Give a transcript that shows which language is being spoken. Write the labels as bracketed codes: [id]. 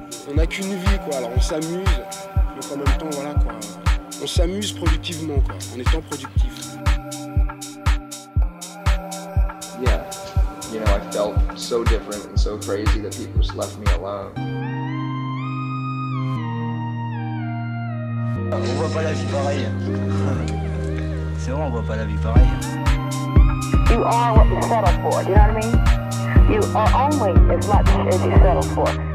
[fr] On n'a qu'une vie, quoi, alors on s'amuse, donc en même temps, voilà, quoi. On s'amuse productivement, quoi, en étant productif. [en] Yeah, you know, I felt so different and so crazy that people just left me alone. [fr] On voit pas la vie pareille. C'est vrai, on voit pas la vie pareille. [en] You are what you settle for, do you know what I mean? You are only as much as you settle for.